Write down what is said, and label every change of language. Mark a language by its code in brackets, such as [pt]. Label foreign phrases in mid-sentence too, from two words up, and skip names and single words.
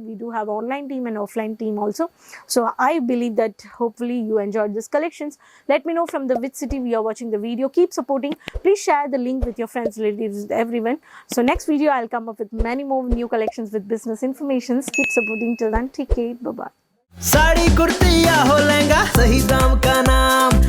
[en] We do have online team and offline team also. So I believe that hopefully you enjoyed this collections. Let me know from the which city we are watching the video. Keep supporting. Please share the link with your friends, relatives, with everyone. So next video I'll come up with many more new collections with business informations. Keep supporting. Till then, take care. Bye bye. [hi] साड़ी कुर्ती या हो लहंगा, सही दाम का नाम।